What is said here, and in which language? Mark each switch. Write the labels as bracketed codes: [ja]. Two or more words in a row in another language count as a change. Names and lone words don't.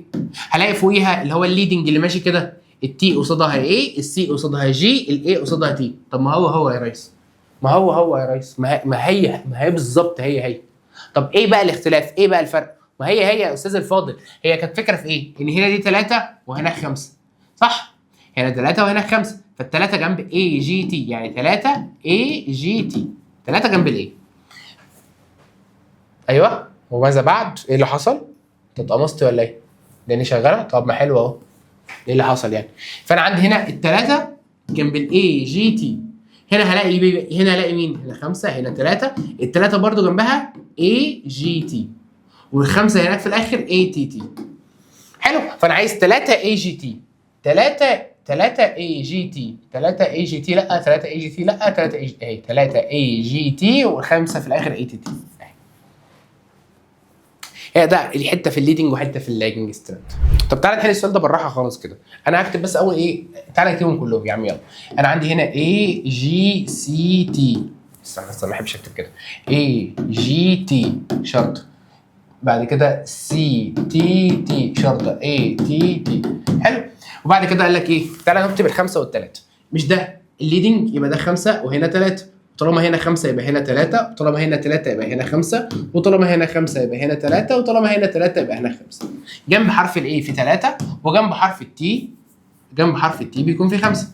[ar] هلاقي فوقيها اللي هو الليدنج اللي ماشي كده، التي قصادها ايه، السي قصادها جي، الاي قصادها تي. طب ما هو يا ريس، ما هو يا ريس، ما هي بالظبط هي. طب ايه بقى الاختلاف؟ ايه بقى الفرق؟ ما هي يا استاذ الفاضل، هي كانت فكره في ايه؟ ان هنا دي 3 وهنا 5 صح؟ هنا 3 وهنا 5، فالثلاثه جنب اي جي تي، يعني 3 اي جي تي، 3 جنب الايه. ايوه. وماذا بعد؟ ايه اللي حصل؟ انت اتقمصت ولا ايه؟ لاني شغاله؟ طب ما حلو اهو. ايه اللي حصل يعني؟ فانا عندي هنا الثلاثه جنب الاي جي تي، هنا هلاقي مين؟ هنا 5 هنا 3، الثلاثه برضو جنبها اي جي تي، والخمسه هناك في الاخر اي تي تي. حلو. فانا عايز 3 اي جي تي، 3 اي جي تي، 3 اي جي تي، لا 3 اي جي تي، لا 3 اي اهي 3 اي جي تي وخمسه في الاخر اي تي تي. هي ده الحته في الليدنج وحته في [en] lagging strand. [ar] طب تعالى نحل السؤال ده بالراحه خالص كده. انا هكتب بس اول ايه، تعالى نكتبهم كلهم يا عم يلا. انا عندي هنا اي جي سي تي، استنى ما بحبش اكتب كده، اي جي تي شرط، بعد كده سي تي تي شرطه اي تي تي. حلو. وبعد كده قال لك ايه؟ تعالى نكتب الخمسه والثلاثه. مش ده الليدنج يبقى ده 5 وهنا 3، طالما هنا 5 يبقى هنا 3، وطالما هنا 3 يبقى هنا 5، وطالما هنا 5 يبقى هنا 3، وطالما هنا 3 يبقى هنا 5. جنب حرف الاي في 3، وجنب حرف التي، جنب حرف التي بيكون في 5.